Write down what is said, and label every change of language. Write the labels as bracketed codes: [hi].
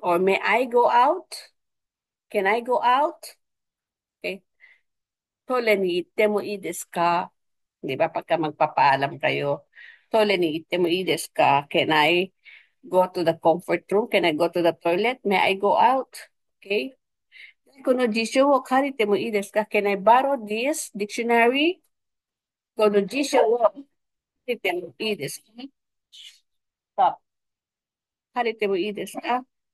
[en] Or may I go out? Can I go out? Okay. [ja] Toilet ni itte mo i desu ka? [tl] Di ba pagka magpapaalam kayo, [ja] toilet ni itte mo i desu ka? [en] Can I go to the comfort room? Can I go to the toilet? May I go out? Okay. [ja] この辞書を借りてもいいですか? [en] Can I borrow this dictionary? [ja] この辞書を借りてもいいですか？借りてもいいですか？